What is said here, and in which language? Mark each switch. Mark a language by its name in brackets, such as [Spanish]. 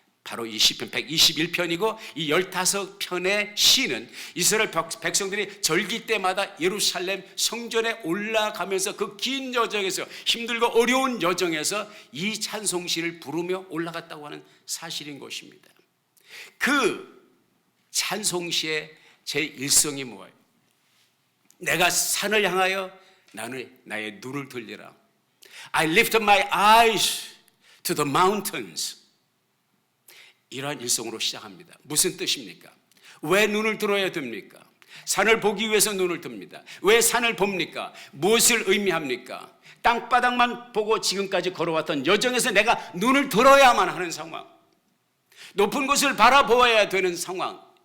[Korean] 바로 이 시편 121편이고 이 15편의 시는 이스라엘 백성들이 절기 때마다 예루살렘 성전에 올라가면서 그 긴 여정에서 힘들고 어려운 여정에서 이 찬송시를 부르며 올라갔다고 하는 사실인 것입니다. 그 찬송시의 제1성이 뭐예요? 내가 산을 향하여 나의 눈을 들리라. [English] I lift my eyes to the mountains. [Korean] 이러한 일성으로 시작합니다. 무슨 뜻입니까? 왜 눈을 들어야 됩니까? 산을 보기 위해서 눈을 듭니다. 왜 산을 봅니까? 무엇을 의미합니까? 땅바닥만 보고 지금까지 걸어왔던 여정에서 내가 눈을 들어야만 하는 상황, 높은 곳을 바라보아야 되는 상황.